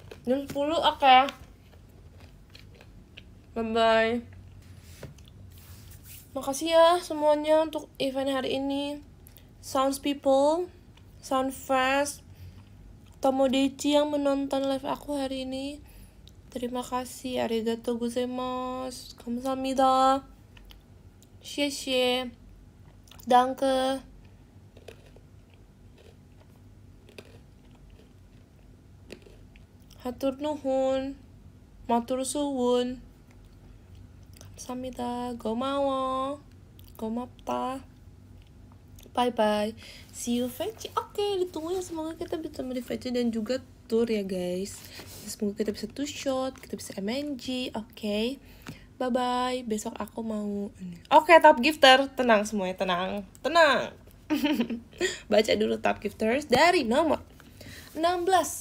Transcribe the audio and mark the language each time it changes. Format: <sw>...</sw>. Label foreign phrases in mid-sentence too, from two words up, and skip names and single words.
<id>Jam 10, oke. Bye-bye. Makasih ya semuanya untuk event hari ini. Sounds people, Sound Fast, Tomodachi yang menonton live aku hari ini. Terima kasih,</id> <ja>ありがとうございます, 감사합니다, 谢谢, danke.</ja> <su>Hatur nuhun,</su> <jv>matur suwun,</jv> <su>감사합니다,</su> <ko>고마워, 고맙다.</ko> <en>Bye bye. See you VC.</en> <id>Oke, ditunggu ya, semoga kita bisa di VC dan juga tour ya guys. Semoga kita bisa</id> <en>two shot,</en> <id>kita bisa MNG. Oke. Bye bye. Besok aku mau Oke,</id> <en>top gifter,</en> <id>tenang semuanya, tenang. Baca dulu</id> <en>top gifters</en> <id>dari nomor 16.</id>